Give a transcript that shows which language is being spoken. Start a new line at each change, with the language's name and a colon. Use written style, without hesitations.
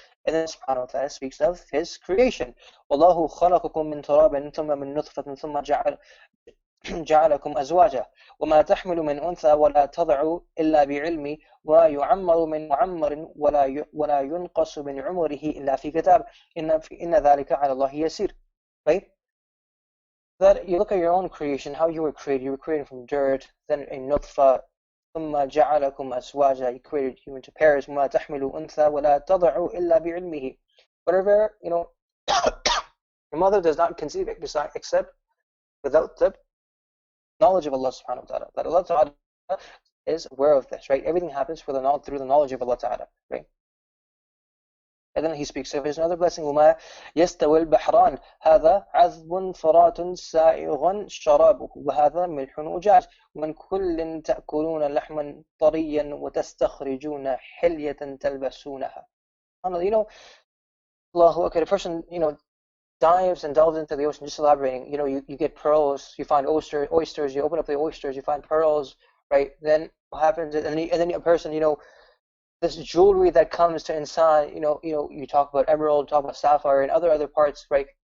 English: And then subhanahu wa ta'ala speaks of his creation.
Arabic: وَاللَّهُ خَلَقَكُم مِّن تُرَابٍ ثُمَّ مِن نُطْفَةٍ ثُمَّ جعلكم أزواجا وما تحمل من أنثى ولا تضع إلا بعلمي ولا يعمر من معمر ولا ينقص من عمره إلا في كتاب إن ذلك على الله يسير.
English: Right? That you look at your own creation, how you were created from dirt, then a nutfa,
Arabic: ثم جعلكم أزواجا,
English: he created you into pairs,
Arabic: وما تحمل أنثى ولا تضع إلا بعلمه.
English: Whatever, your mother does not conceive it except without the knowledge of Allah subhanahu wa ta'ala. That Allah ta'ala is aware of this, right? Everything happens through the knowledge of Allah ta'ala, right? And then he speaks of his another blessing,
Arabic: وما يستوي البحران هذا عذب فرات سائغ شرابه وهذا ملح أجاج ومن كل تأكلون لحما طريا وتستخرجون حلية تلبسونها.
English: You know, Allahu Akbar, a person, dives and delves into the ocean, just elaborating, you get pearls, you find oysters, you open up the oysters, you find pearls, right? Then what happens, and then a person, this jewelry that comes to insan, you talk about emerald, talk about sapphire, and other parts, right?